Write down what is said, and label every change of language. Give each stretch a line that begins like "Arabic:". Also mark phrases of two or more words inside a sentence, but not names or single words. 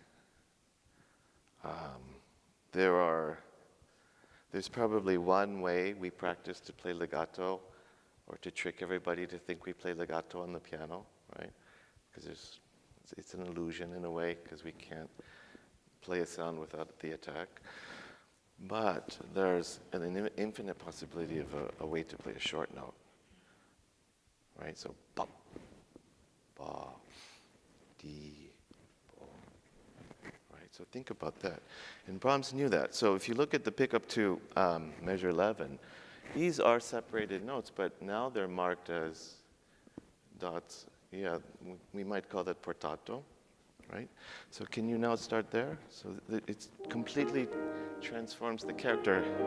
English: There's probably one way we practice to play legato, or to trick everybody to think we play legato on the piano, right? Because it's an illusion in a way, because we can't play a sound without the attack. But there's an infinite possibility of a way to play a short note, right? So, ba, ba, di, bo. Right? So think about that. And Brahms knew that. So if you look at the pickup to measure 11, these are separated notes, but now they're marked as dots. Yeah, we might call that portato, right? So can you now start there? So it completely transforms the character.